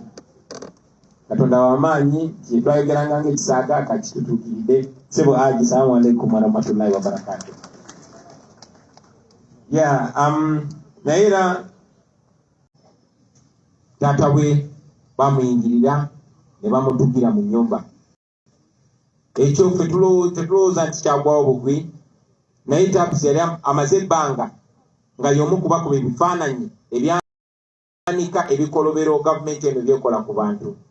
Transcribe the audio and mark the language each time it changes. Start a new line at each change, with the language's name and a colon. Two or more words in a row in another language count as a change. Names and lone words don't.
Ganda: Katonda w'amaanyi kye twayogeranga ng'ekisaaga kakitutuukiridde.
Arabic: Sebo Haji, السلام عليكم ورحمة الله وبركاته.
Ganda: Naye era taata we bamuyingirira ne bamutugira mu nnyumba. Ekyo ffe tetulowooza nti kyagwawo bugwi, naye Tapusi yali amaze ebbanga nga y'omu kubakuba ebifaananyi ebyanika ebikolobero gavumenti eno byekola ku bantu.